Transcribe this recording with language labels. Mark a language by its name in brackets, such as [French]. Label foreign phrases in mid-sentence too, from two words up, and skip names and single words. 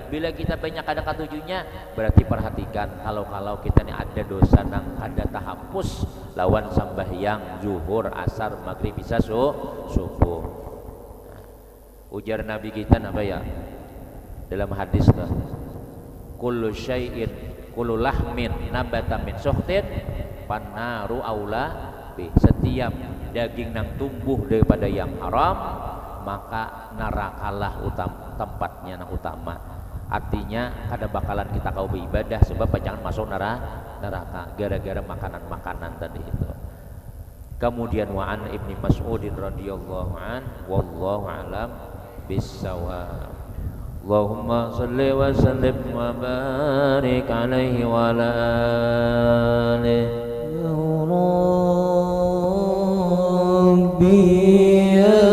[Banjar] Bila kita banyak kada ketujuhnya, berarti perhatikan kalau kita ini ada dosa nang kada tahapus lawan sembahyang zuhur, asar, maghrib, isya, subuh. Ujar Nabi kita apa ya dalam hadis tuh, [Arabic] كل شيء كل لحم نبت من سحت فالنار أولى به. [Banjar] Setiap daging nang tumbuh daripada yang haram maka nerakalah tempatnya nang utama. Artinya kada bakalan kita kau beribadah sebab jangan masuk neraka gara-gara makanan tadi itu. [Arabic] Kemudian وعن ابن مسعود رضي الله عن والله أعلم بالصواب. اللهم صل وسلم وبارك عليه وعلى آله. يا ربي يا